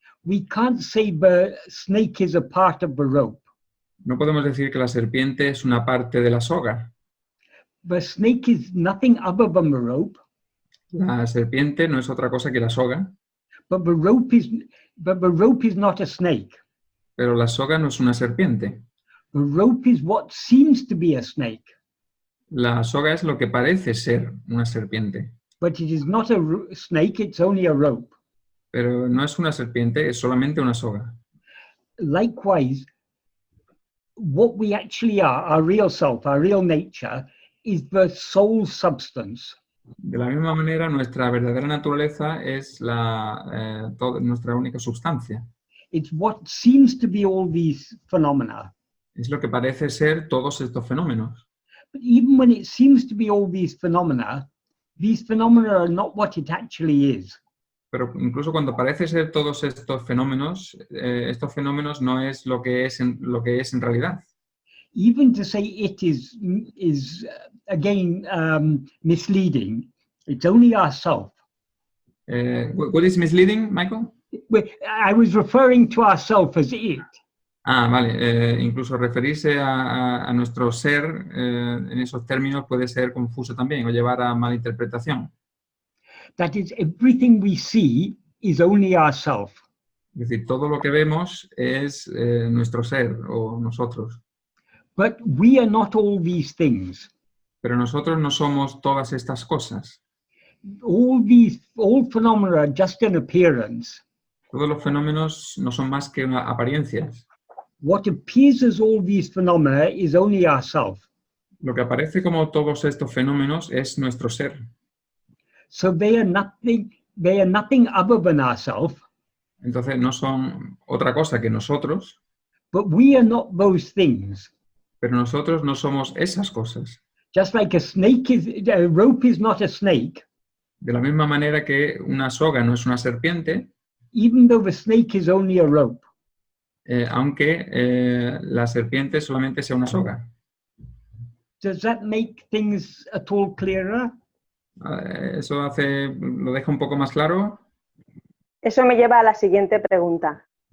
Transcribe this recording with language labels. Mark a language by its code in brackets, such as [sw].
[en] We can't say the snake is a part of the rope. [es] No podemos decir que la serpiente es una parte de la soga. [en] The snake is nothing other than the rope. [es] La serpiente no es otra cosa que la soga. [en] But the rope is not a snake. [es] Pero la soga no es una serpiente. [en] The rope is what seems to be a snake. [es] La soga es lo que parece ser una serpiente. [en] But it is not a snake, it's only a rope. [es] Pero no es una serpiente, es solamente una soga. [en] Likewise, what we actually are, our real self, our real nature, is the soul substance. [es] De la misma manera, nuestra verdadera naturaleza es nuestra única sustancia. [en] It's what seems to be all these phenomena. [es] Es lo que parece ser todos estos fenómenos. [en] But even when it seems to be all these phenomena are not what it actually is. [es] Pero incluso cuando parece ser todos estos fenómenos no es lo que es en realidad. [en] Even to say it is again misleading. It's only ourself. What is misleading, Michael? I was referring to ourself as it. [es] Ah, vale. Incluso referirse a nuestro ser en esos términos puede ser confuso también o llevar a malinterpretación. [en] That is, everything we see is only ourself. [es] Es decir, todo lo que vemos es nuestro ser o nosotros. [en] But we are not all these things. [es] Pero nosotros no somos todas estas cosas. [en] All phenomena are just an appearance. [es] Todos los fenómenos no son más que apariencias. [en] What appears as all these phenomena is only ourself. [es] Lo que aparece como todos estos fenómenos es nuestro ser. [en] So they are nothing other than ourselves. [es] Entonces no son otra cosa que nosotros. [en] But we are not those things. [es] Pero nosotros no somos esas cosas. [en] Just like a rope is not a snake. [es] De la misma manera que una soga no es una serpiente. [en] Even though the snake is only a rope. [es] Aunque la serpiente solamente sea una soga. [en] Does that make things at all clearer? [es] ¿Eso lo deja un poco más claro? Eso me lleva a la siguiente pregunta.